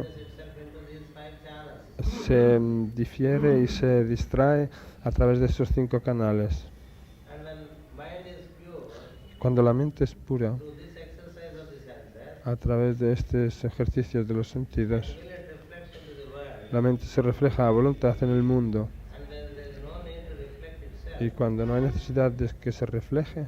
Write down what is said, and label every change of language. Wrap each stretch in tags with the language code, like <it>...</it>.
<en>itself into these five channels.</en> <es>se difiere y se distrae a través de esos cinco canales.</es> <en>And when mind is pure,</en> <es>Cuando la mente es pura,</es> <en>through this exercise of the senses,</en> <es>a través de estos ejercicios de los sentidos,</es> <en>will it reflects into the world.</en> <es>la mente se refleja a voluntad en el mundo.</es> <en>And when there is no need to reflect itself,</en> <es>Y cuando no hay necesidad de que se refleje,</es>